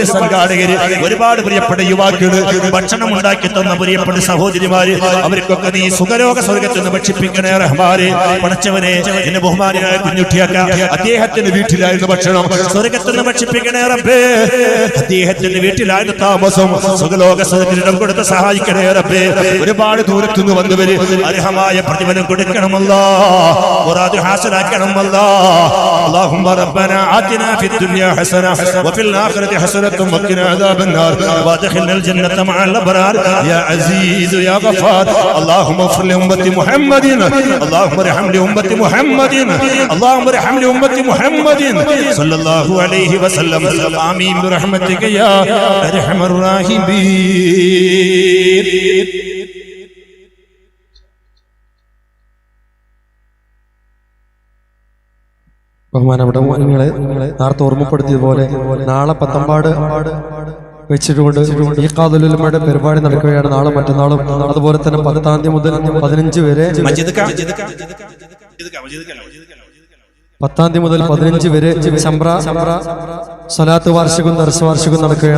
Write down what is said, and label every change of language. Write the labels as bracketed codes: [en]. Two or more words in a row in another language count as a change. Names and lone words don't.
[ml] സംഘാടകര് ഒരുപാട് പ്രിയപ്പെട്ട യുവാക്കള് ഭക്ഷണം ഉണ്ടാക്കി തന്ന പ്രിയപ്പെട്ട സഹോദരിമാര് അവർക്കൊക്കെ നീ സുഖലോക സ്വർഗത്തിൽ നിന്ന് ഭക്ഷിപ്പിക്കണേ റഹ്മാനെ പടച്ചവനെ എന്നെ ബഹുമാനായ കുഞ്ഞുട്ടിയാക്ക അദ്ദേഹത്തിന്റെ വീട്ടിലായിരുന്നു ഭക്ഷണം സ്വർഗത്തിൽ നിന്ന് ഭക്ഷിപ്പിക്കണേ റബ്ബേ അദ്ദേഹത്തിന്റെ വീട്ടിലായിരുന്നു താമസം സുഖലോക സ്വർഗത്തിൽ കൊടുത്ത് സഹായിക്കണേ റബ്ബേ ഒരുപാട് ദൂരത്തുനിന്ന് വന്നവര് അർഹമായ പ്രതിഫലം കൊടുക്കണമല്ലോ മുറാദ് ഹാസിലാക്കണമല്ലോ [ar] اللهم ربنا آتنا في الدنيا حسنة وفي الآخرة حسنة وقنا عذاب النار وادخلنا الجنة مع الأبرار يا عزيز يا غفار اللهم اغفر لأمة محمد اللهم ارحم لأمة محمد اللهم ارحم لأمة محمد صلى الله عليه وسلم آمين برحمتك يا أرحم الراحمين [ml] ബഹുമാനപ്പെട്ട നിങ്ങളെ നേരത്തെ ഓർമ്മപ്പെടുത്തിയതുപോലെ നാളെ പത്തമ്പാട് വെച്ചിട്ടുണ്ട് ഈ ഖാദുലുലമയുടെ പരിപാടി നടക്കുകയാണ് നാളെ മറ്റന്നാളും അതുപോലെ തന്നെ 10-ാം തീയതി മുതൽ 15 വരെ 10-ാം തീയതി മുതൽ 15 വരെ ചമ്പ്ര സ്വലാത്ത് വാർഷികവും ദർസ് വാർഷികവും നടക്കുകയാണ്.